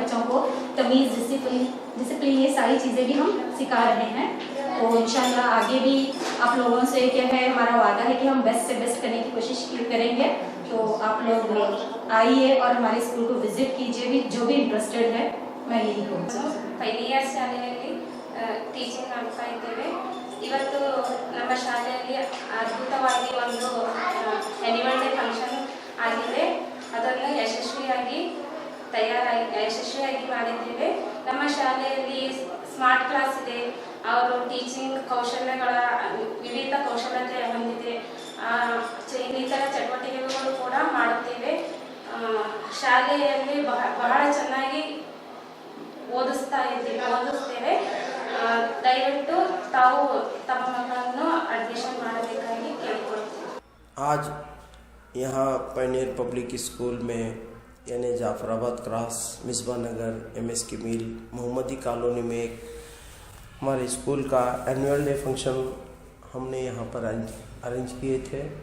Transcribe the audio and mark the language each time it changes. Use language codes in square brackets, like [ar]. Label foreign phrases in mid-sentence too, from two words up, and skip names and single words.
[hi] बच्चों को तमीज़, डिसिप्लिन ये सारी चीज़ें भी हम सिखा रहे हैं। तो इंशाल्लाह आगे भी आप लोगों से क्या है, हमारा वादा है कि हम बेस्ट से बेस्ट करने की कोशिश करेंगे। तो आप लोग आइए और हमारे स्कूल को विजिट कीजिए, भी जो भी इंटरेस्टेड है, मैं यही कहूँ। [kn] ಪೈನಿಯರ್ಸ್ ಶಾಲೆಯಲ್ಲಿ ಟೀಚಿಂಗ್ ಮಾಡ್ತಾ ಇದ್ದೇವೆ। ಇವತ್ತು ನಮ್ಮ ಶಾಲೆಯಲ್ಲಿ ಅದ್ಭುತವಾಗಿ ಒಂದು [en] annual day function [kn] ಆಗಿದೆ, ಅದನ್ನು ಯಶಸ್ವಿಯಾಗಿ ಮಾಡಿದ್ದೇವೆ। ನಮ್ಮ ಶಾಲೆಯಲ್ಲಿ [en] smart class [kn] ಇದೆ, ಅವರು ಟೀಚಿಂಗ್ ಕೌಶಲ್ಯಗಳ ವಿವಿಧ ಕೌಶಲ್ಯತೆ ಹೊಂದಿದೆ, ಇನ್ನಿತರ ಚಟುವಟಿಕೆಗಳು ಕೂಡ ಮಾಡುತ್ತೇವೆ। ಶಾಲೆಯಲ್ಲಿ ಬಹಳ ಚೆನ್ನಾಗಿ ಓದಿಸ್ತೇವೆ। ದಯವಿಟ್ಟು ತಾವು ತಮ್ಮ ಮಕ್ಕಳನ್ನು ಅಡ್ಮಿಷನ್ ಮಾಡಬೇಕಾಗಿ ಕೇಳಿಕೊಳ್ತೇವೆ। [hi] आज यहाँ पायनियर पब्लिक स्कूल में यानी जाफराबाद क्रॉस, मिसबा नगर, MS की मिल, मोहम्मदी कॉलोनी में एक हमारे स्कूल का [en] annual day function [hi] हमने यहाँ पर अरेंज किए थे।